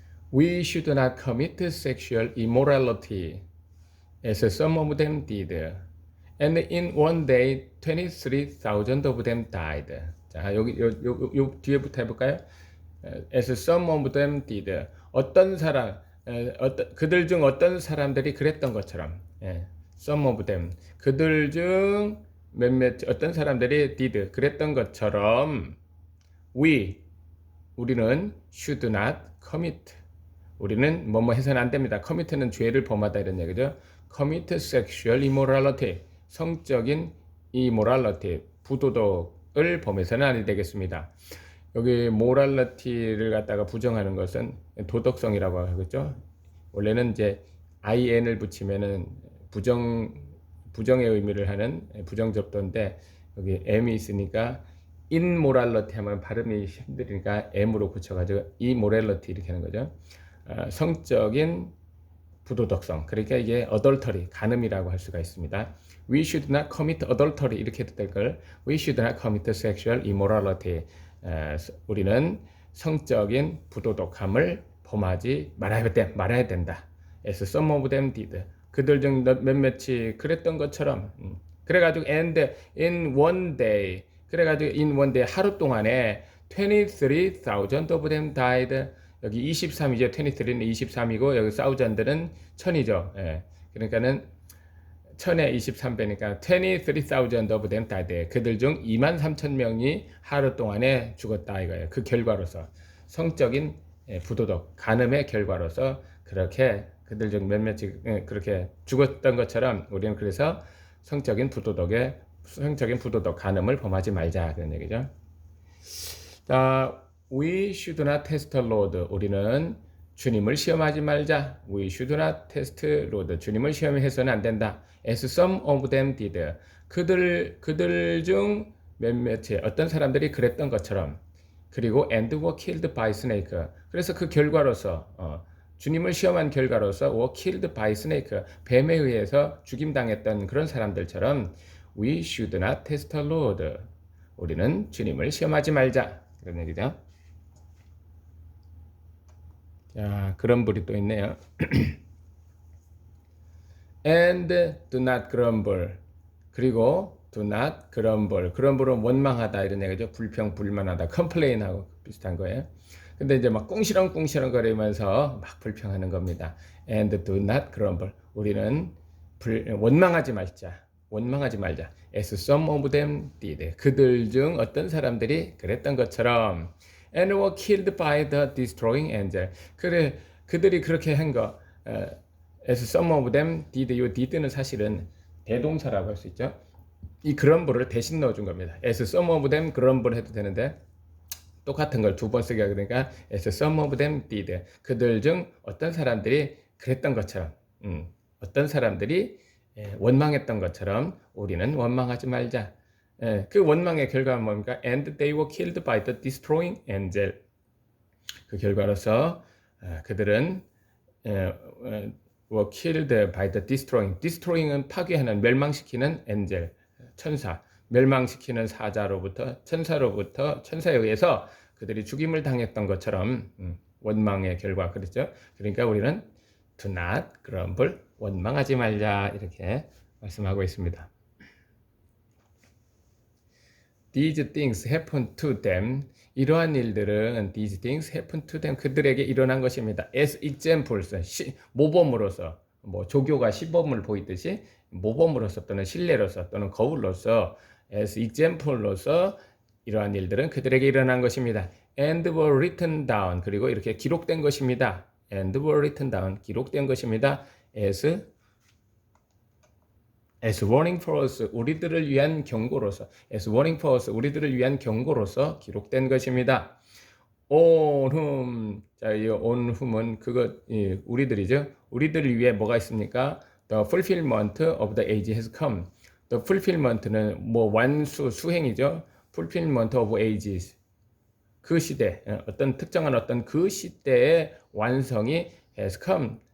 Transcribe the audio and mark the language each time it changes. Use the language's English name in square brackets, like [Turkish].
[English] We should not commit sexual immorality as some of them did. And in one day 23,000 of them died. [Korean] 자, 여기 요 뒤에부터 해볼까요? [English] As some of them did. [Korean] 어떤 사람, 그들 중 어떤 사람들이 그랬던 것처럼. [English] Some of them. [Korean] 그들 중 어떤 사람들이 did, 그랬던 것처럼 우리는 [English] should not commit. [Korean] 우리는 뭐뭐 해서는 안 됩니다. commit는 죄를 범하다 이런 얘기죠. [English] commit sexual immorality. [Korean] 성적인 immorality, 부도덕을 범해서는 아니 되겠습니다. 여기 morality를 갖다가 부정하는 것은 도덕성이라고 하겠죠. 원래는 이제 in을 붙이면은 부정의 의미를 하는 부정접도인데 여기 m이 있으니까 immorality 하면 발음이 힘드니까 m으로 붙여가지고 immorality 이렇게 하는 거죠. 성적인 부도덕성, 그러니까 이게 adultery, 간음이라고 할 수가 있습니다. [English] We should not commit adultery [Korean] 이렇게 해도 될 걸. [English] We should not commit sexual immorality. [Korean] 우리는 성적인 부도덕함을 범하지 말아야 된다. [English] As some of them did. [Korean] 그들 중 몇몇이 그랬던 것처럼. 그래가지고 [English] and in one day, [Korean] 그래가지고 [English] in one day, [Korean] 하루 동안에 [English] 23,000 of them died. [Korean] 여기 23이죠. 23는 23이고 여기 thousand는 1000이죠. 예. 그러니까는 1000에 23배니까 [English] 23,000 of them died. [Korean] 그들 중 23,000명이 하루 동안에 죽었다 이거예요. 그 결과로서 성적인 부도덕, 간음의 결과로서 그렇게 그들 중 몇몇이 그렇게 죽었던 것처럼 우리는 그래서 성적인 부도덕, 간음을 범하지 말자 그런 얘기죠. [English] 자, we should not test the Lord. [Korean] 우리는 주님을 시험하지 말자. [English] We should not test Lord. [Korean] 주님을 시험해서는 안 된다. [English] As some of them did. [Korean] 그들 중 몇몇의 어떤 사람들이 그랬던 것처럼. 그리고 [English] and were killed by snake. [Korean] 그래서 그 결과로서 주님을 시험한 결과로서 [English] were killed by snake. [Korean] 뱀에 의해서 죽임당했던 그런 사람들처럼 [English] we should not test the Lord. [Korean] 우리는 주님을 시험하지 말자. 그런 얘기죠. 자, 그런 불이 또 있네요. [English] And do not grumble. [Korean] 그리고 [English] do not grumble. [Korean] grumble은 원망하다 이런 얘기죠. 불평, 불만하다. complain하고 비슷한 거예요. 근데 이제 막 꿍시렁 거리면서 막 불평하는 겁니다. [English] And do not grumble. [Korean] 우리는 원망하지 말자. [English] As some of them did. [Korean] 그들 중 어떤 사람들이 그랬던 것처럼. [English] And were killed by the destroying angel. [Korean] 그래, 그들이 그렇게 한 거. [English] As some of them did. [Korean] 이 did는 사실은 대동사라고 할 수 있죠. 이 grumble을 대신 넣어준 겁니다. [English] As some of them grumble [Korean] 해도 되는데 똑같은 걸 두 번 쓰게 그러니까 [English] as some of them did. [Korean] 그들 중 어떤 사람들이 그랬던 것처럼. 어떤 사람들이 원망했던 것처럼 우리는 원망하지 말자. 그 원망의 결과는 뭡니까? [English] And they were killed by the destroying angel. [Korean] 그 결과로서 그들은 [English] were killed by the destroying. [Korean] destroying은 파괴하는, 멸망시키는 angel, 천사. 멸망시키는 사자로부터, 천사에 의해서 그들이 죽임을 당했던 것처럼 원망의 결과 그랬죠. 그러니까 우리는 [English] do not grumble. [Korean] 원망하지 말자 이렇게 말씀하고 있습니다. [English] These things happen to them. [Korean] 이러한 일들은 [English] these things happen to them. [Korean] 그들에게 일어난 것입니다. [English] As examples. [Korean] 모범으로서 뭐 조교가 시범을 보이듯이 모범으로서 또는 신뢰로서 또는 거울로서 [English] as example [Korean] 로서 이러한 일들은 그들에게 일어난 것입니다. [English] And were written down. [Korean] 그리고 이렇게 기록된 것입니다. [English] And were written down. [Korean] 기록된 것입니다. [English] As warning for us, [Korean] 우리들을 위한 경고로서, [English] as warning for us, [Korean] 우리들을 위한 경고로서 기록된 것입니다. [English] On whom, [Korean] 자, 이 on whom은 그거 우리들이죠. 우리들을 위해 뭐가 있습니까? [English] The fulfillment of the age has come. [Korean] The fulfillment는 뭐 완수, 수행이죠. [English] Fulfillment of ages. [Korean] 그 시대, 어떤 특정한 어떤 그 시대의 완성이 [English] has come.